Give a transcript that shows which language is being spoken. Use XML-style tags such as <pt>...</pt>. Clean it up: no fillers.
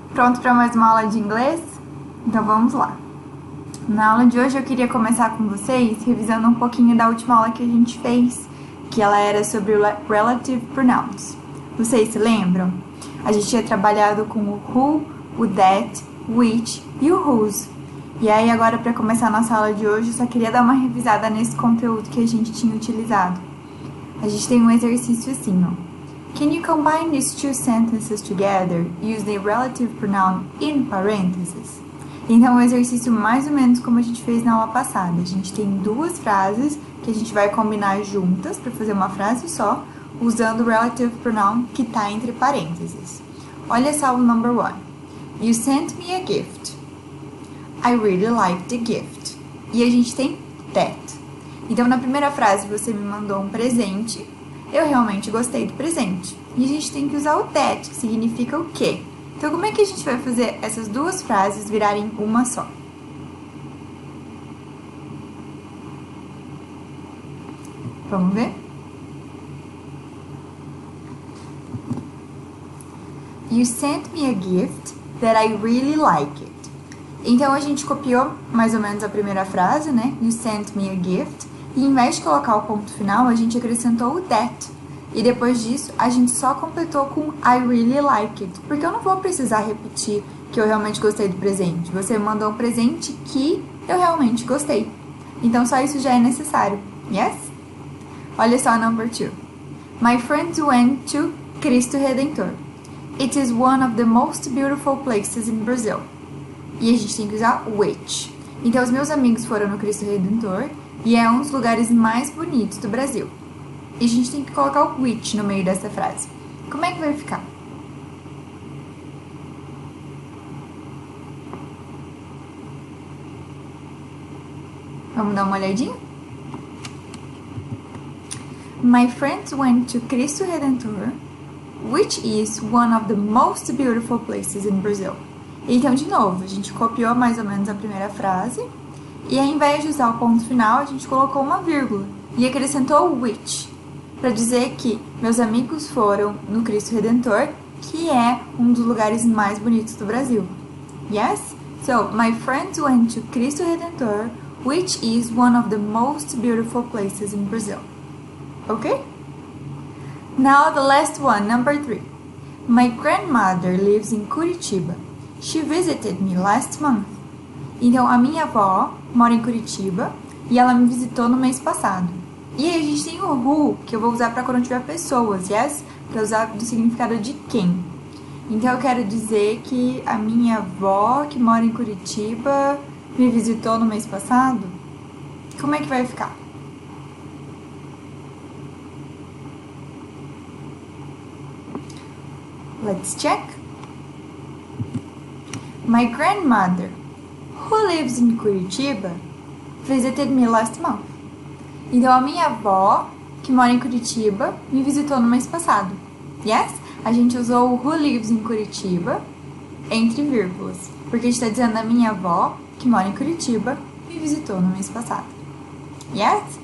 <pt>Pronto para mais uma aula de inglês? Então vamos lá. Na aula de hoje eu queria começar com vocês revisando um pouquinho da última aula que a gente fez, que ela era sobre relative pronouns. Vocês se lembram? A gente tinha trabalhado com o who, o that, which e o whose. E aí agora para começar a nossa aula de hoje eu só queria dar uma revisada nesse conteúdo que a gente tinha utilizado. A gente tem um exercício assim, ó.</pt> <en>Can you combine these two sentences together? Use the relative pronoun in parentheses.</en> <pt>Então, o exercício mais ou menos como a gente fez na aula passada. A gente tem duas frases que a gente vai combinar juntas para fazer uma frase só, usando o relative pronoun que está entre parênteses. Olha só o</pt> <en>number one. You sent me a gift. I really liked the gift.</en> <pt>E a gente tem</pt> <en>that.</en> <pt>Então, na primeira frase, você me mandou um presente. Eu realmente gostei do presente. E a gente tem que usar o that, que significa o quê? Então, como é que a gente vai fazer essas duas frases virarem uma só? Vamos ver?</pt> <en>You sent me a gift that I really like it.</en> <pt>Então, a gente copiou mais ou menos a primeira frase, né?</pt> <en>You sent me a gift.</en> <pt>E em vez de colocar o ponto final, a gente acrescentou o that. E depois disso, a gente só completou com</pt> <en>I really like it.</en> <pt>Porque eu não vou precisar repetir que eu realmente gostei do presente. Você mandou um presente que eu realmente gostei. Então, só isso já é necessário. Yes? Olha só o number 2.</pt> <en>My friends went to Cristo Redentor. It is one of the most beautiful places in Brazil.</en> <pt>E a gente tem que usar which. Então, os meus amigos foram no Cristo Redentor. E é um dos lugares mais bonitos do Brasil. E a gente tem que colocar o which no meio dessa frase. Como é que vai ficar? Vamos dar uma olhadinha?</pt> <en>My friends went to Cristo Redentor, which is one of the most beautiful places in Brazil.</en> <pt>Então, de novo, a gente copiou mais ou menos a primeira frase. E ao invés de usar o ponto final, a gente colocou uma vírgula e acrescentou o which, para dizer que meus amigos foram no Cristo Redentor, que é um dos lugares mais bonitos do Brasil.</pt> <en>Yes? So, my friends went to Cristo Redentor, which is one of the most beautiful places in Brazil. Okay? Now the last one, number 3. My grandmother lives in Curitiba. She visited me last month.</en> <pt>Então, a minha avó mora em Curitiba e ela me visitou no mês passado. E aí a gente tem o who, que eu vou usar para quando tiver pessoas, yes? Para usar do significado de quem. Então, eu quero dizer que a minha avó, que mora em Curitiba, me visitou no mês passado. Como é que vai ficar?</pt> <en>Let's check. My grandmother, who lives in Curitiba, visited me last month.</en> <pt>Então, a minha avó, que mora em Curitiba, me visitou no mês passado. Yes? A gente usou o</pt> <en>who lives in Curitiba</en> <pt>entre vírgulas. Porque a gente está dizendo a minha avó, que mora em Curitiba, me visitou no mês passado. Yes?</pt>